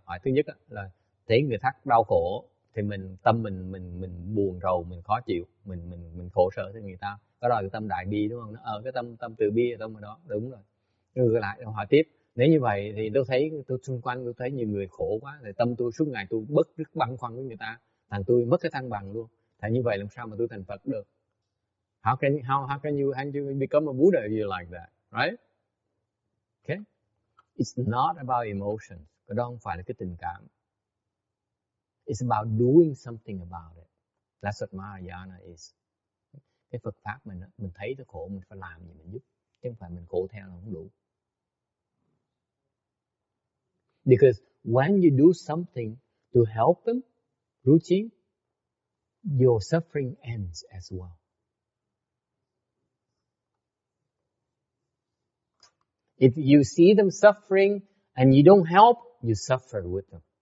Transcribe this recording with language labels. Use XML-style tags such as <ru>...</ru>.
<vi>Hỏi thứ nhất là thấy người khác đau khổ thì tâm mình buồn rầu, mình khó chịu, mình khổ sở với người ta. Đó là cái tâm đại bi đúng không? Cái tâm từ bi ở trong đó, đúng rồi. Ngược lại hỏi tiếp, nếu như vậy thì tôi xung quanh tôi thấy nhiều người khổ quá, thì tâm tôi suốt ngày tôi rất băn khoăn với người ta, thành tôi mất cái thăng bằng luôn. Thì như vậy làm sao mà tôi thành Phật được?</vi> <en>How can you become a Buddha if you're like that, right? Okay? It's not about emotions.</en> <vi>Cái đó không phải là cái tình cảm.</vi> <en>It's about doing something about it. That's what Mahayana is.</en> <vi>Cái Phật pháp mình thấy nó khổ, mình phải làm gì mình giúp, chứ không phải mình khổ theo là không đủ.</vi> <en>Because when you do something to help them, Ruchi, your suffering ends as well. If you see them suffering and you don't help, you suffer with them.</en>